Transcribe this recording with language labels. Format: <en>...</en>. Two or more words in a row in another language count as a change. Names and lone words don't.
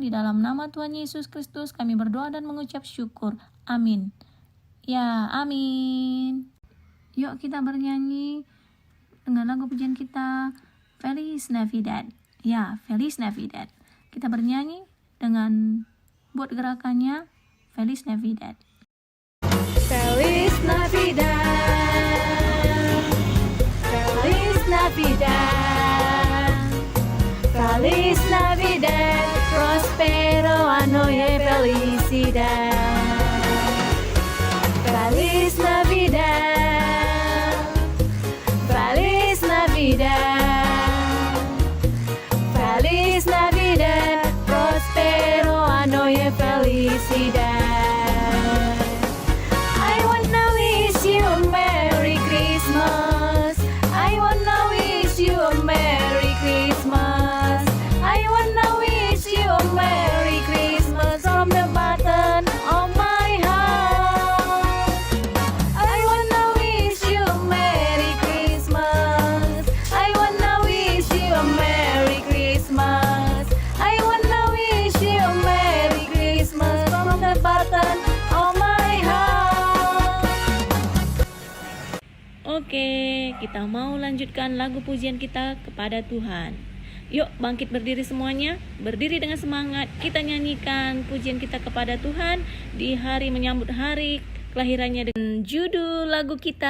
<id>Di dalam nama Tuhan Yesus Kristus kami berdoa dan mengucap syukur. Amin. Ya, amin. Yuk kita bernyanyi dengan lagu pujian kita, Feliz Navidad. Ya, Feliz Navidad. Kita bernyanyi dengan buat gerakannya Feliz Navidad.</id> <es>Feliz Navidad, Feliz Navidad, Feliz Navidad, Prospero Ano y Felicidad. Feliz Navidad, Feliz Navidad, Feliz Navidad, Prospero Ano y Felicidad.</es> <en>I wanna wish you a Merry Christmas. I wanna wish you a Merry Christmas. I wanna wish you a Merry Christmas from the bottom of my heart. I wanna wish you a Merry Christmas. I wanna wish you a Merry Christmas. I wanna wish you a Merry Christmas from the bottom of my heart.</en> <id>Oke, kita mau lanjutkan lagu pujian kita kepada Tuhan. Yuk bangkit berdiri semuanya, berdiri dengan semangat. Kita nyanyikan pujian kita kepada Tuhan di hari menyambut hari kelahirannya dengan judul lagu kita.</id>